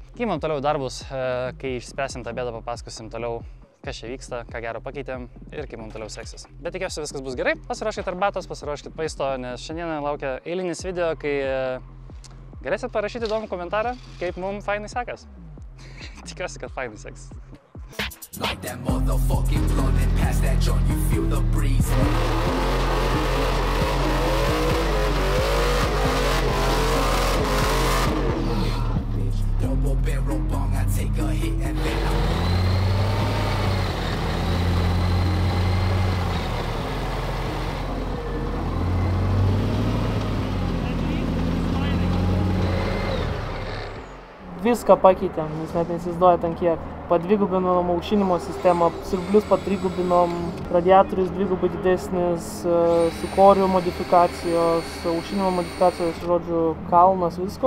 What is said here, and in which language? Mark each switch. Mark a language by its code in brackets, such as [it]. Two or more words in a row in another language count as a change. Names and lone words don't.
[lt] Imam toliau darbus, kai išspręsim tą bėdą, papasakosim toliau, kas čia vyksta, ką gero pakeitėm ir kaip mums toliau seksis. Bet tikiuosi viskas bus gerai. Pasiruoškit arbatos, pasiruoškit maisto, nes šiandien laukia eilinis video, kai galėsit parašyti įdomų komentarą, kaip mums fainai sekas. Tikiuosi, kad fainai seksis. [en] Like that motherfucking blunt and pass that joint, you feel the breeze. Double barrel bong, I take a hit and then [lt] Viską pakeitėm, jūs net neįsivaizduojat ant kiek. Padvigubinom aušinimo sistemą, siurblius patrigubinom, radiatorius dvigubai didesnis, su korių modifikacijos, aušinimo modifikacijos, žodžiu, kalnas visko.